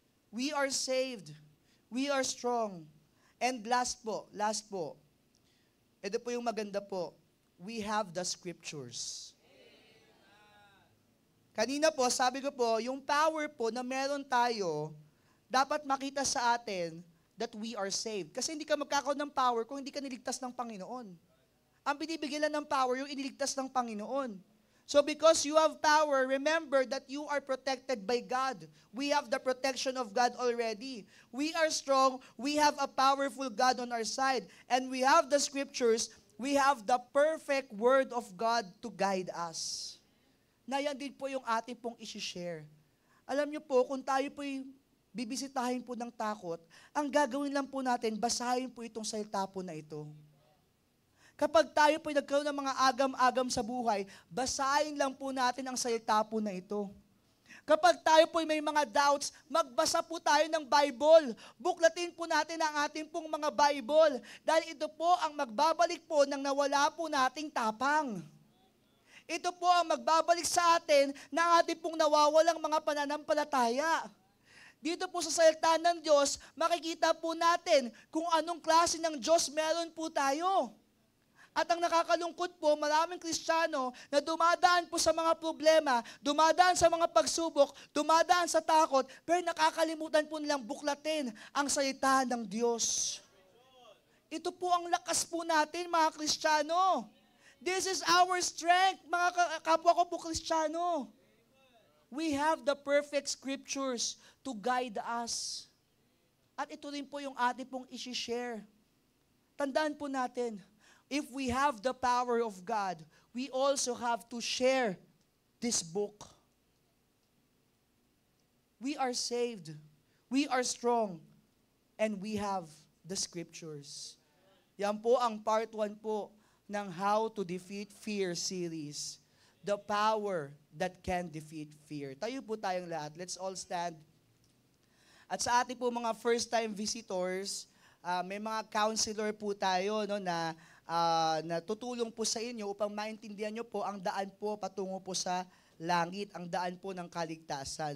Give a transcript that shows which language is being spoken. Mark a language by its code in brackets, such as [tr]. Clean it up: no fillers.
[en] We are saved. We are strong. And last po, [tl] ito po yung maganda po, [en] we have the scriptures. [tl] Kanina po, sabi ko po, yung power po na meron tayo, dapat makita sa atin [en] that we are saved. [tl] Kasi hindi ka magkakaroon ng power kung hindi ka niligtas ng Panginoon. Ang binibigyan lang ng power, yung iniligtas ng Panginoon. [en] So because you have power, remember that you are protected by God. We have the protection of God already. We are strong. We have a powerful God on our side. And we have the scriptures. We have the perfect word of God to guide us. [tl] Na yan din po yung ating pong isi-share. Alam niyo po, kung tayo po'y bibisitahin po ng takot, ang gagawin lang po natin, basahin po itong salita po na ito. Kapag tayo po'y nagkaroon ng mga agam-agam sa buhay, basahin lang po natin ang salita po na ito. Kapag tayo po'y may mga doubts, magbasa po tayo ng Bible. Buklatin po natin ang ating pong mga Bible. Dahil ito po ang magbabalik po ng nawala po nating tapang. Ito po ang magbabalik sa atin na ating pong nawawalang mga pananampalataya. Dito po sa salita ng Diyos, makikita po natin kung anong klase ng Diyos meron po tayo. At ang nakakalungkot po, maraming Kristiyano na dumadaan po sa mga problema, dumadaan sa mga pagsubok, dumadaan sa takot, pero nakakalimutan po nilang buklatin ang salita ng Diyos. Ito po ang lakas po natin, mga Kristiyano. [en] This is our strength, [tl] mga kapwa ko po Kristiyano. [en] We have the perfect scriptures to guide us. [tl] At ito rin po yung ating pong isi-share. Tandaan po natin, [en] if we have the power of God, we also have to share this book. We are saved, we are strong, and we have the scriptures. [tl] Yan po ang part 1 po ng How to Defeat Fear series. [en] The power that can defeat fear. [tl] Tayo po tayong lahat. [en] Let's all stand. [tl] At sa ating po mga first-time visitors, may mga counselor po tayo no, na tutulong po sa inyo upang maintindihan nyo po ang daan po patungo po sa langit, ang daan po ng kaligtasan.